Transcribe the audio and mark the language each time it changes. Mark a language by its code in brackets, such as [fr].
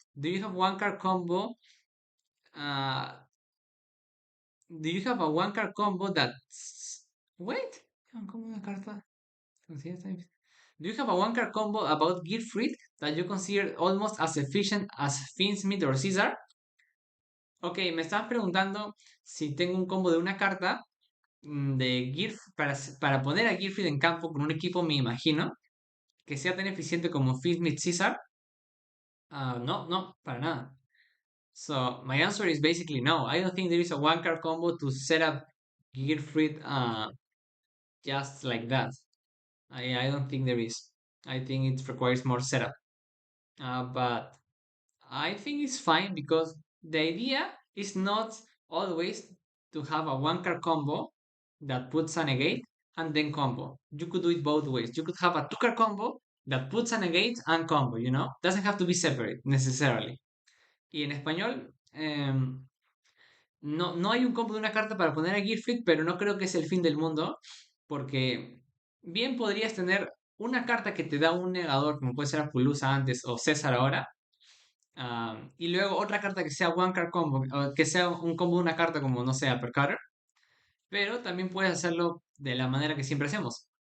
[en] Do you have one card combo? Uh, do you have a one card combo that's wait? [es] ¿Cómo una carta? [en] Do you have a one card combo about gearfried that you consider almost as efficient as Finsmith or Caesar? [es] Ok, me estabas preguntando si tengo un combo de una carta de Gear para poner a Gearfried en campo con un equipo, me imagino, que sea tan eficiente como Finsmith Caesar. No, no, para nada. [en] So my answer is basically no. I don't think there is a one card combo to set up Gearfried just like that. I don't think there is. I think it requires more setup. But I think it's fine because the idea is not always to have a one card combo that puts a negate and then combo. You could do it both ways. You could have a two card combo that puts a negate and combo, you know? Doesn't have to be separate necessarily. [es] Y en español, no hay un combo de una carta para poner a Gearfried, pero no creo que es el fin del mundo, porque bien podrías tener una carta que te da un negador, como puede ser Apollousa antes o César ahora, y luego otra carta que sea [en] one card combo, [es] o que sea un combo de una carta como, no sé, Uppercutter, pero también puedes hacerlo de la manera que siempre hacemos.